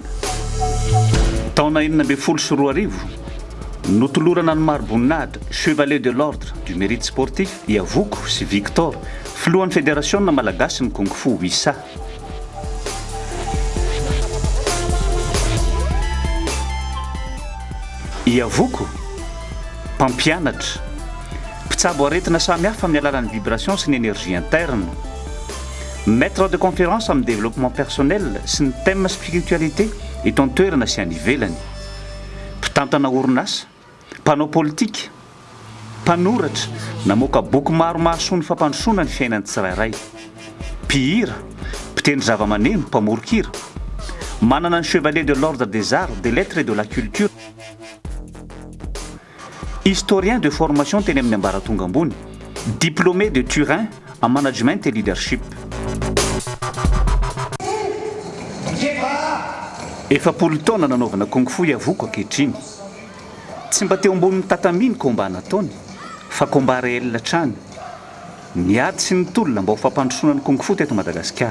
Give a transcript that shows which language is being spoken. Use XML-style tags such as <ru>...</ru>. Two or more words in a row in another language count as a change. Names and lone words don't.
<mg>Taona 2024 notolorana ny mari-boninahitra Chevalier de l'Ordre du Mérite Sportif Iavoko sy Victor filohan'ny fédération malagasy ny Kung Fu Wisa. Iavoko mpampianatra mpitsabo aretina samihafa amin'ny alalan'ny vibration sy ny</mg> <fr>énergie interne, maître de conférence</fr> <mg>amin'ny</mg> <fr>développement personnel</fr> <mg>sy ny</mg> <fr>thème spiritualité</fr> <mg>eto an-toerana sy any ivelany, mpitantana orinasa, mpanao politika, mpanoratra namoaka boky maro mahasoa ny fampandrosoana ny fiainany tsirairay, mpihira, mpitendry zava-maneno, mpamorokira, manana ny Chevalier de l'Ordre des Arts, des Lettres et de la Culture,</mg> <fr>historien de formation</fr> <mg>teny amin'ny ambaratonga ambony,</mg> <fr>diplômé de Turin en management et leadership.</fr> <mg>Efapolo taona nanaovana Kung Fu Iavoko ankehitriny. Tsy mba teo ambonin'ny tataminy komba nataony fa komba réel hatrany. Niady sy nitolona mba ho fampandrosoana ny Kung Fu teto Madagasikara.</mg>